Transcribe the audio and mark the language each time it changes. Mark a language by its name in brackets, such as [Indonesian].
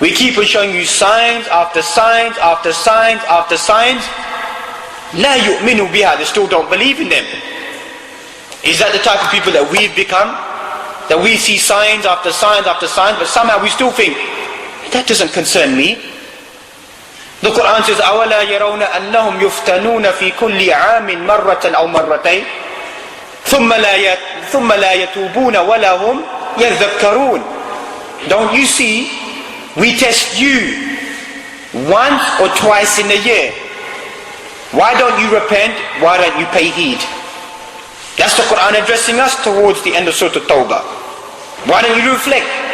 [English] We keep on showing you signs after signs after signs after signs. [Arabic] لَا يُؤْمِنُوا بِهَا. [English] They still don't believe in them. Is that the type of people that we've become? That we see signs after signs after signs, but somehow we still think, that doesn't concern me. The Quran says, [Arabic] أَوَلَا يَرَوْنَ أَنَّهُمْ يُفْتَنُونَ فِي كُلِّ عَامٍ مَرَّةً أَوْ مَرَّتَيْنِ ثُمَّ لَا يَتُوبُونَ وَلَا هُمْ يَذَّكَّرُونَ. [English] Don't you see, we test you once or twice in a year. Why don't you repent? Why don't you pay heed? That's the Quran addressing us towards the end of Surah Tawbah. Why don't you reflect?